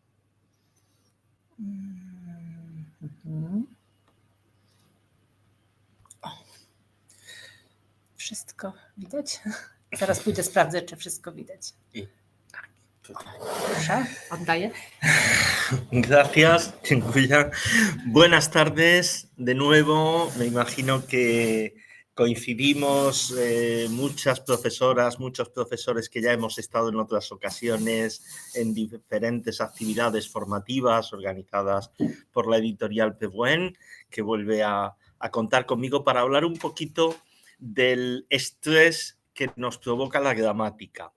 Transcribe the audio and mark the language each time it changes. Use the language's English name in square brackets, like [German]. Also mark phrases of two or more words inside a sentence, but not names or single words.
[Polish] O, wszystko widać? Zaraz pójdę sprawdzę, czy wszystko widać. Proszę, oddaję. Gracias, dziękuję. [Spanish] Buenas tardes de nuevo. Me imagino que coincidimos muchas profesoras, muchos profesores que ya hemos estado en otras ocasiones en diferentes actividades formativas organizadas por la editorial PWN, que vuelve a contar conmigo para hablar un poquito del estrés que nos provoca la gramática.